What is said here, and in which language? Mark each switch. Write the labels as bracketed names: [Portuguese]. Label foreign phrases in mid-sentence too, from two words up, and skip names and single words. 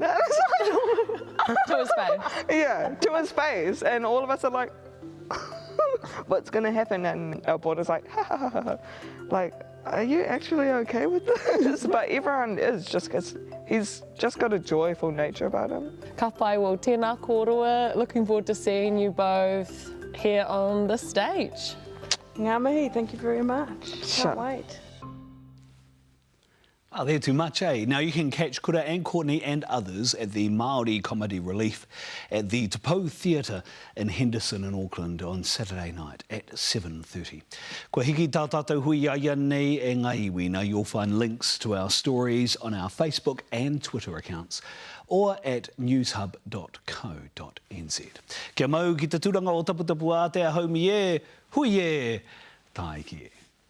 [English] To his face. Yeah, to his face. And all of us are like, what's going to happen? And our boarder's like, ha, ha, ha, ha. Like, are you actually okay with this? But everyone is, just because he's just got a joyful nature about him. [Māori] Ka pai, well, tēnā kōrua. [English] Looking forward to seeing you both here on the stage. [Māori] Ngā mihi, [English] thank you very much. Can't wait. Oh, they're too much, eh? Now you can catch Kura and Courtney and others at the Maori Comedy Relief at the Te Pou Theatre in Henderson in Auckland on Saturday night at 7:30. [Māori] Kua hiki tā tātou hui ia nei e ngā iwi. [English] Now you'll find links to our stories on our Facebook and Twitter accounts or at newshub.co.nz. [Māori] Kia mau ki te tūranga o taputapu a te haumi e, hui e, tae ki e.